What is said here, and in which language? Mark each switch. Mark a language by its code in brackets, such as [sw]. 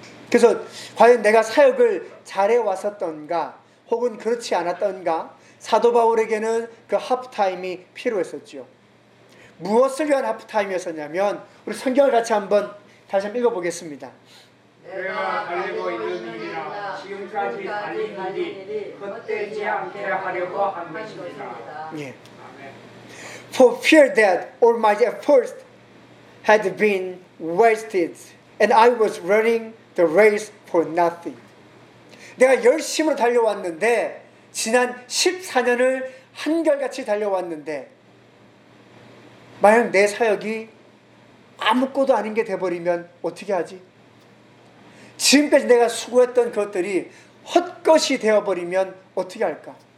[ko] 그래서 과연 내가 사역을 잘해 왔었던가 혹은 그렇지 않았던가 사도 바울에게는 그 half time이 필요했었죠. 무엇을 위한 하프타임이었었냐면 우리 성경을 같이 한번 다시 한번 읽어보겠습니다. 내가 달리고 있는 일이라 지금까지 달린 일이 헛되지 않게 하려고 한 것입니다. [en] Yeah. For fear that all my efforts had been wasted and I was running the race for nothing. [ko] 내가 열심히 달려왔는데 지난 14년을 한결같이 달려왔는데 만약 내 사역이 아무것도 아닌 게 돼버리면 어떻게 하지? 지금까지 내가 수고했던 것들이 헛것이 되어버리면 어떻게 할까?